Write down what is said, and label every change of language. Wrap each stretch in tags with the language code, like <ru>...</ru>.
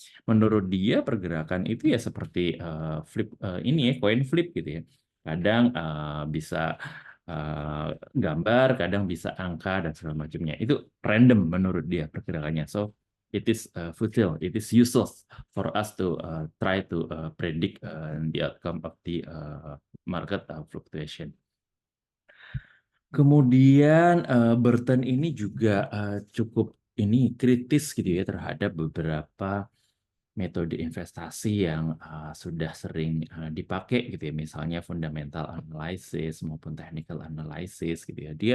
<id>Menurut dia pergerakan itu ya seperti ini ya coin flip gitu ya. Kadang bisa eh, gambar, kadang bisa angka dan segala macamnya. Itu random menurut dia pergerakannya.</id> <en>So it is futile, it is useless for us to try to predict the outcome of the market fluctuation.</en> <id>Kemudian Burton ini juga cukup ini kritis gitu ya terhadap beberapa metode investasi yang sudah sering dipakai gitu ya, misalnya fundamental analysis maupun technical analysis gitu ya.</id>